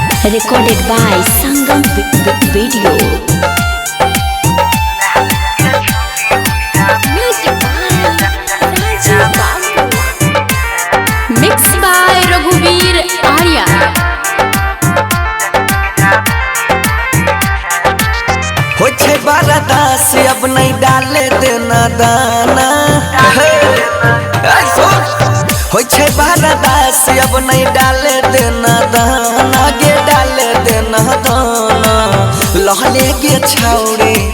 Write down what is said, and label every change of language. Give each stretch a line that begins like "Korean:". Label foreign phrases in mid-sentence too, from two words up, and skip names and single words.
English: recorded by Sangam Video. Music by Rajiv Babu. Mixed by Raghuveer Arya.
Maithili: हो छे बारादास अब नहीं डाले देना दाना हो छे बारादास अब नहीं डाले देना दाना गे डाले देना दाना लहले गे छौड़ी